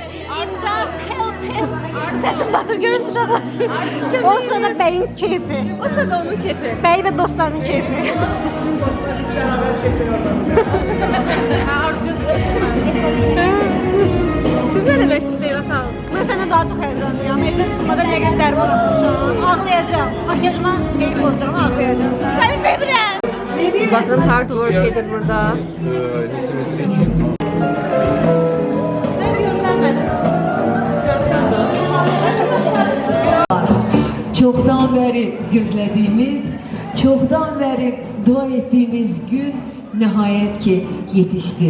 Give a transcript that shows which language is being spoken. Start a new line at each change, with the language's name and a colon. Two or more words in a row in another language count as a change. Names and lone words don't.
Turkish: İmdat, help.
Azerbaijani: Sesim batır görürsün uşaqlar.
Turkish: O sırada beyin keyfi. O sırada onun keyfi. Bey ve dostlarının keyfi. Beraber çekiyorlar.
Azerbaijani: doğmada nə qədər dərman atmışam. Ağlayacağım. Makyajıma eyib olacağım, ağlayacağım. Səni sevirəm. Bakın
English: hard work
Azerbaijani: edir burada.
Turkish: Disimetri için.
Azerbaijani: Çoxdan bəri gözlədiyimiz, çoxdan bəri dua etdiyimiz gün nəhayət ki yetişdi.